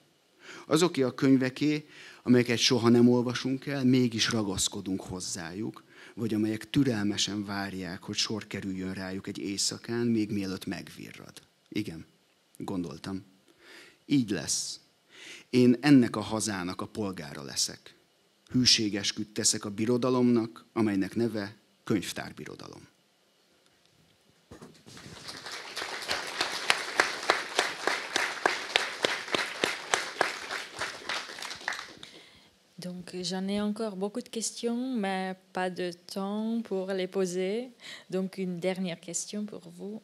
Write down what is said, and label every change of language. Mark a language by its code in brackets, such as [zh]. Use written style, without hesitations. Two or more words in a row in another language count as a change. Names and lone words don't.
[hu] Azoké a könyveké, amelyeket soha nem olvasunk el, mégis ragaszkodunk hozzájuk, vagy amelyek türelmesen várják, hogy sor kerüljön rájuk egy éjszakán, még mielőtt megvirrad. Igen, gondoltam. Így lesz. Én ennek a hazának a polgára leszek. Hűségesküdt teszek a birodalomnak, amelynek neve könyvtárbirodalom. [fr] Donc j'en ai encore beaucoup de questions, mais pas de temps pour les poser. Donc une dernière question pour vous.